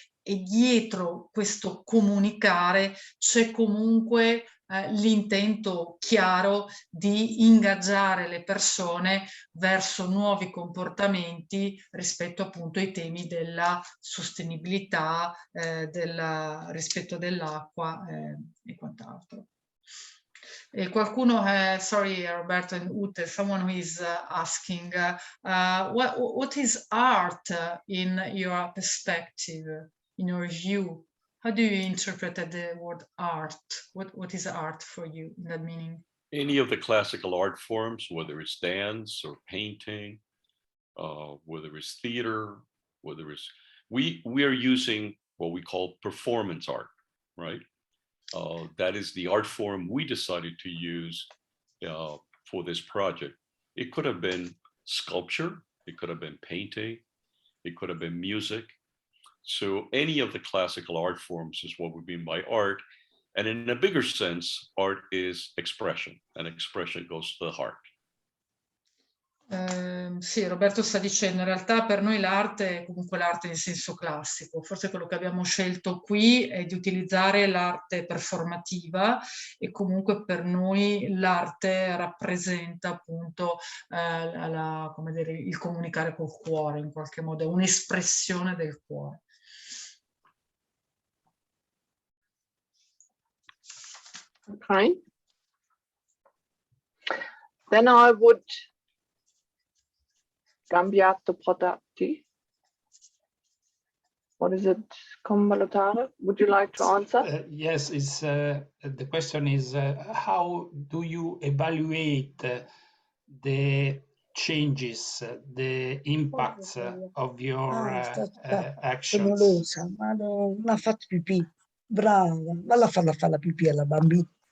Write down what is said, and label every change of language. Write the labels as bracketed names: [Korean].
[Italian] E dietro questo comunicare c'è comunque l'intento chiaro di ingaggiare le persone verso nuovi comportamenti rispetto appunto ai temi della sostenibilità, del rispetto dell'acqua e quant'altro. E qualcuno, [English] sorry Roberto and Ute, someone who is asking, what is art in your perspective, in your view? How do you interpret the word art? What is art for you in that meaning? Any of the classical art forms, whether it's dance or painting, whether it's theater, whether it's, we are using what we call performance art, right? That is the art form we decided to use for this project. It could have been sculpture, it could have been painting, it could have been music. So any of the classical art forms is what we mean by art. And in a bigger sense, art is expression, and expression goes to the heart. [Italian] Sì, Roberto sta dicendo, in realtà per noi l'arte è comunque l'arte in senso classico, forse quello che abbiamo scelto qui è di utilizzare l'arte performativa e comunque per noi l'arte rappresenta appunto come dire, il comunicare col cuore in qualche modo, è un'espressione del cuore. [English] Okay. Then I would [Italian] cambiato prodotti. [English] What is it? [Italian] Valutare? [English] Would you like to answer? Yes, the question is how do you evaluate the changes, the impacts of your [Italian] Sono [English] actions? [Italian] losa, ma non ha fatto pipì. Brava, valla a farla fare la pipì alla bambina.